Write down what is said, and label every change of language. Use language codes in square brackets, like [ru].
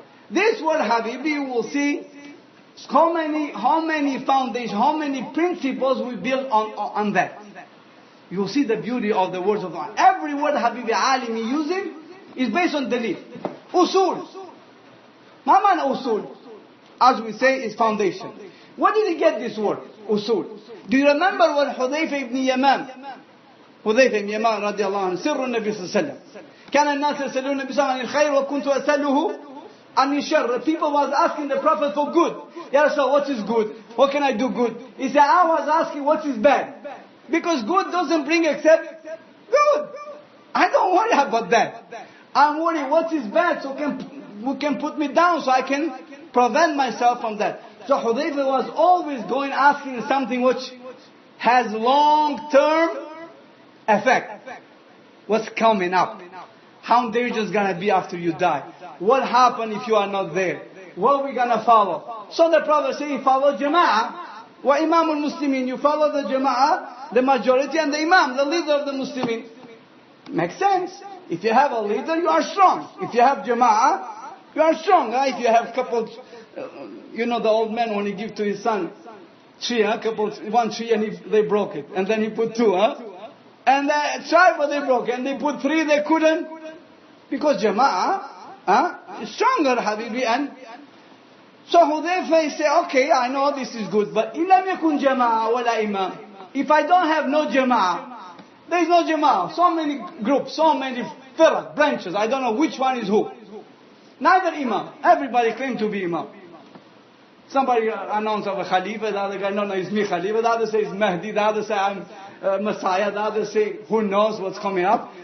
[en] This word, Habibi, you will see how many foundations, how many principles we build on that. You will see the beauty of the words of God. Every word Habibi Alimi using is based on dalil. Usul. Maman usul, as we say, is foundation. Where did he get this word? Usul. [ar] Do you remember what Hudayfa ibn Yaman, رضي الله عنه, سر النبي صلى الله عليه وسلم, كان الناس يسألون النبي صلى الله عليه وسلم عن الخير وكنت أسأله عن الشر. People was asking the Prophet for good. Ya Rasul, what is good? [en] What can I do good? He said, I was asking what is bad. Because good doesn't bring except good. I don't worry about that. I'm worried what is bad so who can put me down so I can prevent myself from that. So Hudayfa was always going asking something which has long-term effect. What's coming up? How dangerous is going to be after you die? What happened if you are not there? What are we going to follow? So the Prophet said, follow Jama'ah. Wa Imam al-Muslimin. You follow the Jama'ah, the majority, and the Imam, the leader of the Muslimin. Makes sense. If you have a leader, you are strong. If you have Jama'ah, you are strong. If you have couple, the old man when he give to his son tree, one tree and they broke it. And then he put two, And they tried but they broke it. And they put three, they couldn't. Because Jama'ah is stronger, Habibi. And so Hudayfa say, okay, I know this is good. [ar] But إِلَمْ يَكُنْ جَمَاعَةً وَلَا إِمَامٍ. [en] If I don't have no Jama'ah, there is no Jama'ah. So many groups, so many firaq, branches. I don't know which one is who. Neither Imam. Everybody claims to be Imam. Somebody announced of a Khalifa, the other guy, no, it's me Khalifa. The other says Mahdi, the other say I'm Messiah, the other say who knows what's coming up.